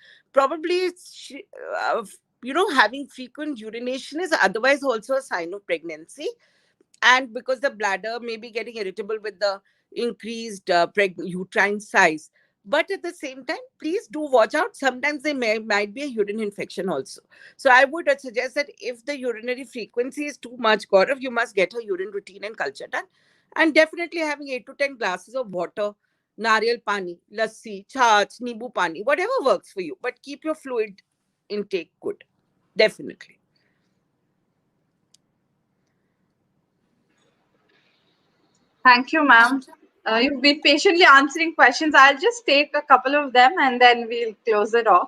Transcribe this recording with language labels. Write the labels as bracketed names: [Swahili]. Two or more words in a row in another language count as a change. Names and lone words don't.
[English] Probably uh, having frequent urination is otherwise also a sign of pregnancy, and because the bladder may be getting irritable with the increased uterine size. But at the same time, please do watch out. Sometimes there might be a urine infection also. So I would suggest that if the urinary frequency is too much, Gaurav, you must get a urine routine and culture done. And definitely having 8 to 10 glasses of water, [Hindi] नारियल पानी, लस्सी, छाछ, नींबू पानी, whatever works for you. But keep your fluid intake good. Definitely. Thank you, ma'am. You've been patiently answering questions. I'll just take a couple of them and then we'll close it off.